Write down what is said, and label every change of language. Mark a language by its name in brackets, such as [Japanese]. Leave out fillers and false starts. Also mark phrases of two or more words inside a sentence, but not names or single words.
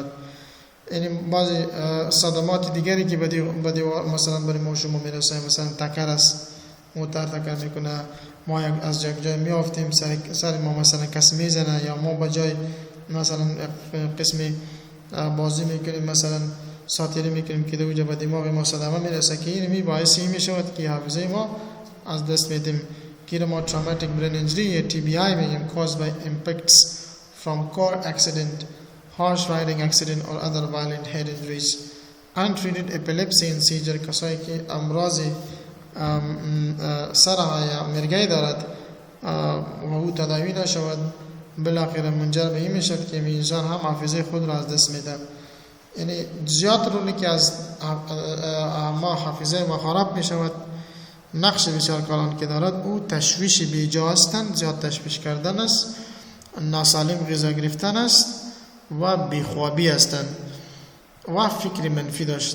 [Persian] یعنی بعضی صدمات دیگری که بدی مثلا برای ما شما میرسه، مثلا تکر است، موتر تکر میکنه، ما از جای میافتیم سر ما مثلا کسی میزنه، یا ما به جای مثلا قسمی بازی میکنیم، مثلا ساتیری میکنیم که دوجه به دماغ ما صدمه میرسه، که این باعثی میشود که حافظه ما از دست میدیم، که ما [English] traumatic brain injury [Persian] یا TBI میگیم، [English] caused by impacts from car accident, harsh riding accident or other violent head injuries. Untreated epilepsy and seizure، [Persian] کسایی که امراض سرعه یا مرگی دارد و او تداوی نشود، بالاخره منجر به این میشد که انسان هم حافظه خود را از دست میده. یعنی زیاد رولی که از ما حافظه ما خراب میشود، نقش بسیار کلان که دارد او تشویش بیجا هستند، زیاد تشویش کردن است، ناسالم غذا گرفتن است و بیخوابی هستند و فکر منفی داشت.